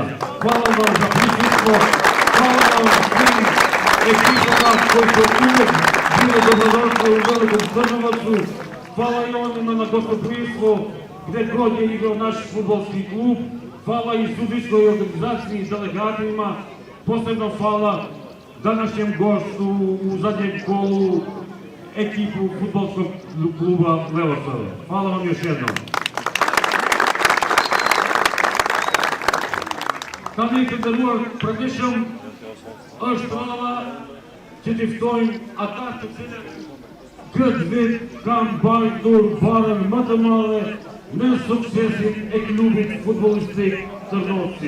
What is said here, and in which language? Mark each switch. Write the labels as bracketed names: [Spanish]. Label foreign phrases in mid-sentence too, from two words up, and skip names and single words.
[Serbian] Hvala vam za prisutstvo, hvala vam svim ekipama koji su uvijek bile dobrodošle u Velikom Trnovacu, hvala i onima na gostoprimstvo gdje god je igrao naš fudbalski klub, hvala i sudijskoj organizaciji i delegatima, posebno hvala današnjem gostu u zadnjem kolu ekipu fudbalskog kluba Levosoje. Hvala vam još jednom. [Albanian] Tani të nderuar pranishëm, është rradha që t'i ftojmë ata të cilët këtë vit kanë mbajtur barën më të madhe në suksesin e klubit futbollistik Tërnoci.